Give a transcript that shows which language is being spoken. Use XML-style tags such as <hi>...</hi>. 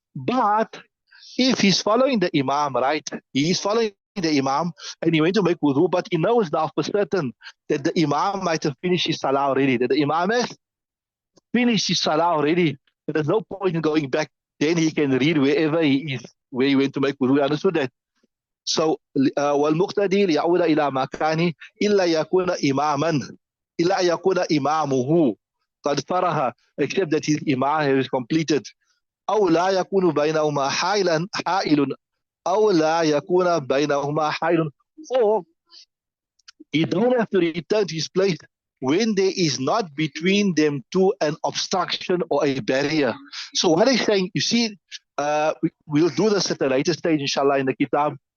<en>But if he's following the Imam, right? He is following the Imam and he went to make wudu, but he knows now for certain that the Imam might have finished his Salah already, that the Imam has finished his Salah already. There's no point in going back. Then he can read wherever he is, where he went to make wudu. Understood that?</en> <ar>So, والمقتدي ليعود إلى مكانه إلا يكون إماما إلا يكون إمامه قد فرغ,</ar> <en>except that his Imam has completed.</en> <ar>أو لا يكون بينهما حائل</ar> <en>أو لا يكون بينهما حائل, or he don't have to return to his place when there is not between them two an obstruction or a barrier. So what he's saying, you see, we'll do this at a later stage, inshallah, in the kitab.</en>